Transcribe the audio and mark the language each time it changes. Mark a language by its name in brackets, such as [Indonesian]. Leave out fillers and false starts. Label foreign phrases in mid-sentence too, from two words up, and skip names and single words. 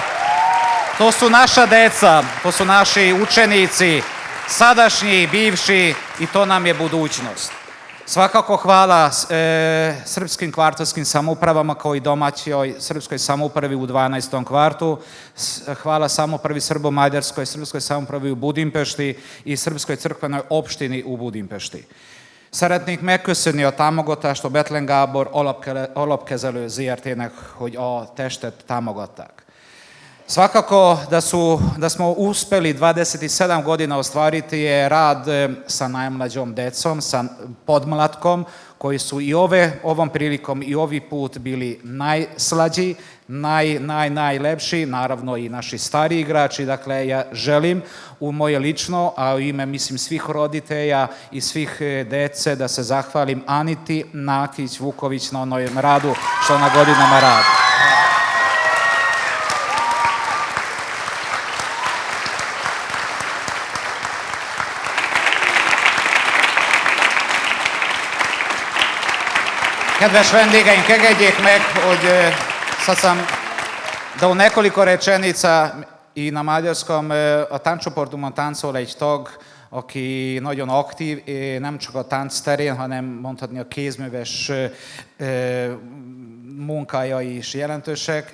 [Serbian] To su naša deca, to su naši učenici, sadašnji, bivši, i to nam je budućnost. Svakako hvala srpskim kvartovskim samoupravama kao i domaćoj srpskoj samoupravi u 12. kvartu. Hvala samoupravi Srbo-mađarskoj, srpskoj samoupravi u Budimpešti i srpskoj crkvenoj opštini u Budimpešti. [Hungarian] Szeretnénk megköszönni a támogatást, a Bethlen Gábor alapkezelő ZRT-nek, hogy a testet támogatták. [Serbian] Svakako da smo uspeli 27 godina ostvariti je rad sa najmlađom decom, sa podmlatkom, koji su i ovom prilikom i ovi put bili najslađi, najlepši, naravno i naši stariji igrači. Dakle, ja želim u moje lično, a u ime, mislim, svih roditelja i svih dece da se zahvalim Aniti Nakić-Vuković na onom radu što ona godinama radi. [Hungarian] Kedves vendégeink, engedjék meg, hogy [Serbian] da u nekoliko rečenica i na maďarskom [Hungarian] a táncsoportunkban táncol egy tag, aki nagyon aktív, nem csak a tánc terén, hanem mondhatni a kézműves munkája is jelentősek.